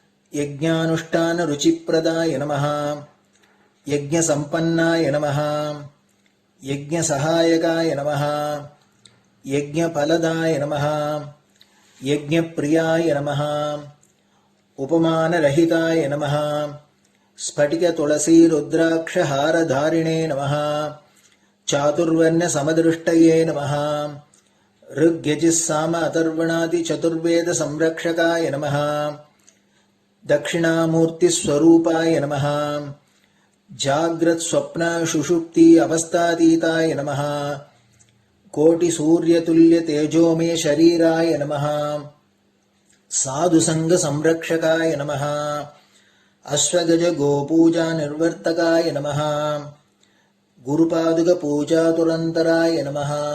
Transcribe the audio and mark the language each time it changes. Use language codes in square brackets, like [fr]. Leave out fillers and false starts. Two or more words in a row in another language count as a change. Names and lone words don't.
[sa] ಯಜ್ಞಾನುಷ್ಠಾನ ರುಚಿಪ್ರದಾಯ ನಮಃ ಯಜ್ಞಸಂಪನ್ನಾಯ ನಮಃ ಯಜ್ಞಸಹಾಯಕಾಯ ನಮಃ ಯಜ್ಞಫಲದಾಯ ನಮಃ ಯಜ್ಞಪ್ರಿಯಾಯ ನಮಃ ಉಪಮಾನರಹಿತಾಯ ನಮಃ ಸ್ಫಟಿಕ ತುಳಸಿ ರುದ್ರಾಕ್ಷಹಾರಧಾರಿಣೇ ನಮಃ ಚಾತುರ್ವರ್ಣ್ಯ ಸಮದೃಷ್ಟಯೇ ನಮಃ ಋಗ್ಯಜಿಸ್ಸಾಮ ಅಥರ್ವಣಾದಿ ಚತುರ್ವೇದ ಸಂರಕ್ಷಕಾಯ ನಮಃ ದಕ್ಷಿಣಾಮೂರ್ತಿ ಸ್ವರೂಪಾಯ ನಮಃ ಜಾಗ್ರತ್ ಸ್ವಪ್ನ ಸುಷುಪ್ತಿ ಅವಸ್ಥಾತೀತಾಯ ನಮಃ ಕೋಟಿ ಸೂರ್ಯತುಲ್ಯ ತೇಜೋಮೇ ಶರೀರಾಯ ನಮಃ ಸಾಧು ಸಂಘ ಸಂರಕ್ಷಕಾಯ ನಮಃ ಅಶ್ವಗಜ ಗೋಪೂಜಾ ನಿರ್ವರ್ತಕಾಯ ನಮಃ ಗುರುಪಾದುಕ ಪೂಜಾತುರಂತರಾಯ ನಮಃ